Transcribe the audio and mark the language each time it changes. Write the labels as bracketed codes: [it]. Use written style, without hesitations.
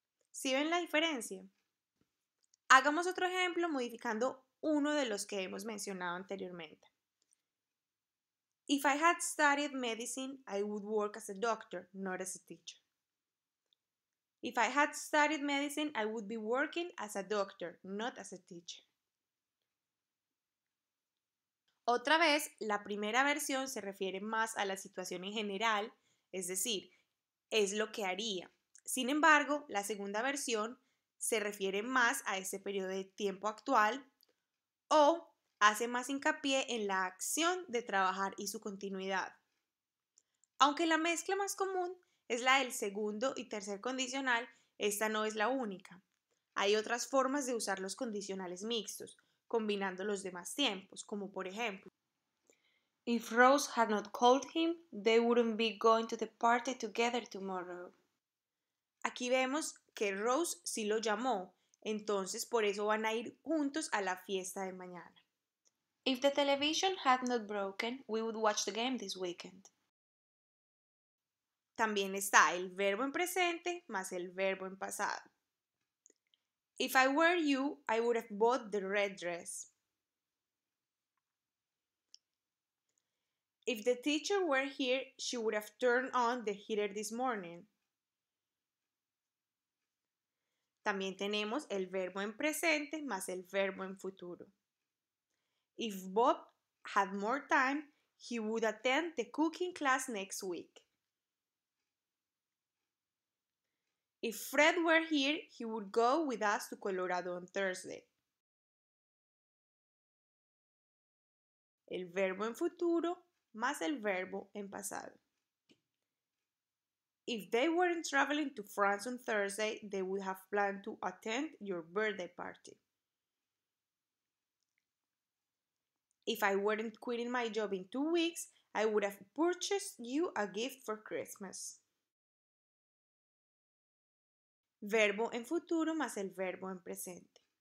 [es] ¿Sí ven la diferencia? Hagamos otro ejemplo modificando uno de los que hemos mencionado anteriormente. [en] If I had studied medicine, I would work as a doctor, not as a teacher. If I had studied medicine, I would be working as a doctor, not as a teacher. [es] Otra vez, la primera versión se refiere más a la situación en general, es decir, es lo que haría. Sin embargo, la segunda versión se refiere más a ese periodo de tiempo actual o hace más hincapié en la acción de trabajar y su continuidad. Aunque la mezcla más común es la del segundo y tercer condicional, esta no es la única. Hay otras formas de usar los condicionales mixtos, combinando los demás tiempos, como por ejemplo, [en] If Rose had not called him, they wouldn't be going to the party together tomorrow. [es] Aquí vemos que Rose sí lo llamó, entonces por eso van a ir juntos a la fiesta de mañana. [en] If the television had not broken, we would watch the game this weekend. [es] También está el verbo en presente más el verbo en pasado. [en] If I were you, I would have bought the red dress. If the teacher were here, she would have turned on the heater this morning. [es] También tenemos el verbo en presente más el verbo en futuro. [en] If Bob had more time, he would attend the cooking class next week. If Fred were here, he would go with us to Colorado on Thursday. [es] El verbo en futuro más el verbo en pasado. [en] If they weren't traveling to France on Thursday, they would have planned to attend your birthday party. If I weren't quitting my job in 2 weeks, I would have purchased you a gift for Christmas. [es] Verbo en futuro más el verbo en presente.